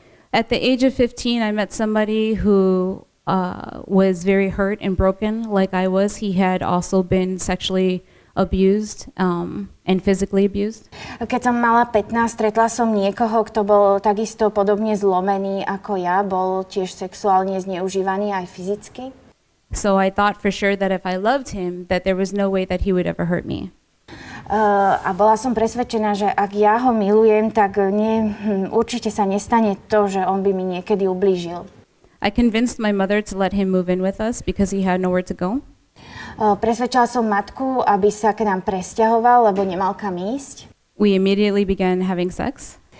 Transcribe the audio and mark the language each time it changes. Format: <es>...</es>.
<en>At the age of 15, I met somebody who was very hurt and broken like I was. He had also been sexually abused and physically abused.</en> <sk>Keď som mala 15, stretla som niekoho, kto bol takisto podobne zlomený ako ja. Bol tiež sexuálne zneužívaný aj fyzicky.</sk> <en>So I thought for sure that if I loved him, that there was no way that he would ever hurt me.</en> <sk>A bola som presvedčená, že ak ja ho milujem, tak určite sa nestane to, že on by mi niekedy ublížil.</sk> <en>I convinced my mother to let him move in with us because he had nowhere to go.</en> <sk>Presvedčala som matku, aby sa k nám presťahoval, lebo nemal kam ísť.</sk> <en>We immediately began having sex.</en>